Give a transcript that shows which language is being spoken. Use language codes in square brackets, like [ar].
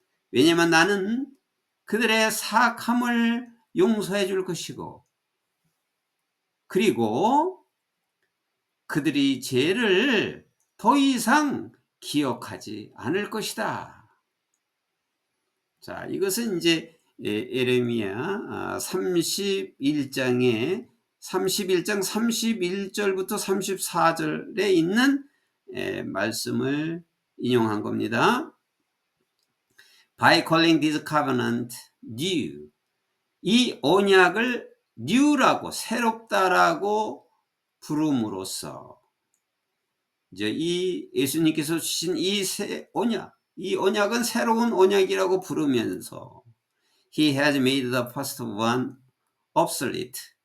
[ko] 왜냐하면 나는 그들의 사악함을 용서해 줄 것이고, 그리고 그들이 죄를 더 이상 기억하지 않을 것이다. 자, 이것은 이제 예레미야 31장 31절부터 34절에 있는 말씀을 인용한 겁니다. [en] By calling this covenant new. [ko] 이 언약을 new라고, 새롭다라고 부름으로써, 이제 이 예수님께서 주신 이 언약은 새로운 언약이라고 부르면서 [en] He has made the first one obsolete.